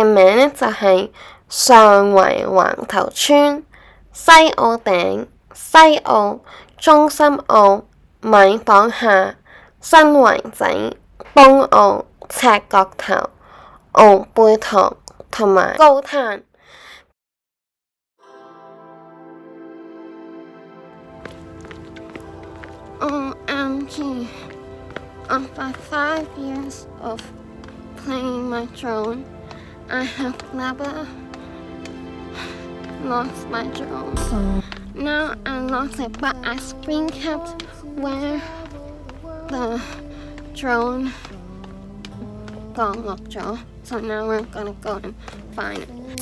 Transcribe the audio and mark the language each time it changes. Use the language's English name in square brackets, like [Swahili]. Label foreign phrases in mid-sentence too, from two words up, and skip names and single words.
[Cantonese] 名呢就係上圍橫頭村、西澳頂、西澳、中心澳、米坊下、新圍仔、東澳、赤角頭、澳背塘同埋高灘。 [English] OMG, after 5 years of playing my drone, I have never lost my drone. Now I lost it, but I screen capped where the drone got locked off, so now we're gonna go and find it.